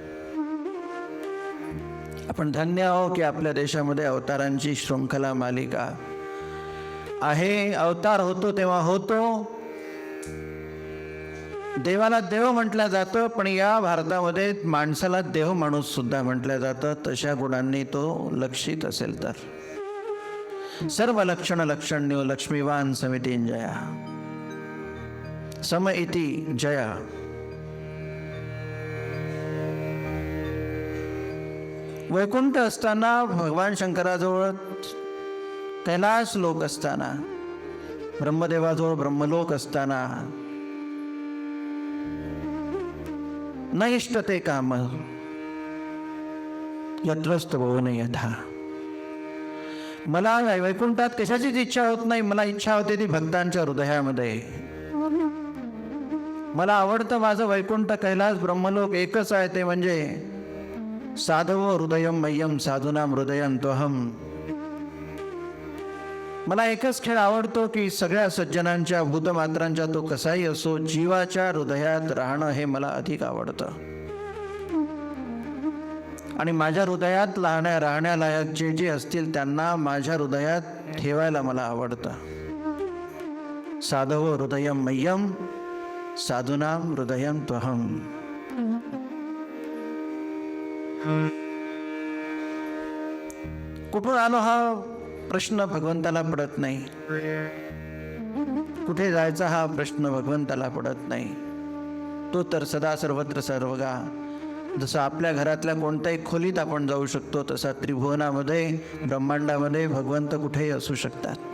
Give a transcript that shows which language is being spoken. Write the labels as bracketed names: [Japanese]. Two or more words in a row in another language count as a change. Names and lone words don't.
[Marathi] आपण धन्य आहो की आपल्या देशामध्ये अवतारांची शृंखला मालिका आहे. अवतार होतो तेव्हा होतो. देवाला देव म्हटलं जातं, पण या भारतामध्ये माणसाला देव माणूस सुद्धा म्हटलं जातं. तशा गुणांनी तो लक्षित असेल तर. [Sanskrit] सर्व लक्षण लक्षण्यो लक्ष्मीवान समितींजया. सम इति जया. [Marathi] वैकुंठ असताना भगवान शंकराजवळ कैलास लोक असताना, ब्रह्मदेवाजवळ ब्रह्मलोक असताना, [Sanskrit] न इष्टते काम यत्रस्त भुवन यथा. [Marathi] मला वैकुंठात कशाचीच इच्छा होत नाही. मला इच्छा होते ती भक्तांच्या हृदयामध्ये. मला आवडतं माझं वैकुंठ कैलास ब्रह्मलोक एकच आहे, ते म्हणजे [Sanskrit] साधवो हृदयम मय्यम साधूनाम हृदयम तोहम. [Marathi] मला एकच खेळ आवडतो की सगळ्या सज्जनांच्या भूतमात्रांच्या, तो कसाही असो, जीवाच्या हृदयात राहणं हे मला अधिक आवडतं. आणि माझ्या हृदयात राहण्यालायक जे असतील त्यांना माझ्या हृदयात ठेवायला मला आवडतं. [Sanskrit] साधवो हृदयम मय्यम साधूनाम हृदयम त्वहम. [Marathi] कुठून आलो हा प्रश्न भगवंताला पडत नाही. कुठे जायचा हा प्रश्न भगवंताला पडत नाही. तो तर [Sanskrit] सदा सर्वत्र सर्वगा. [Marathi] जसं आपल्या घरातल्या कोणत्याही खोलीत आपण जाऊ शकतो, तसा त्रिभुवनामध्ये ब्रह्मांडामध्ये भगवंत कुठेही असू शकतात.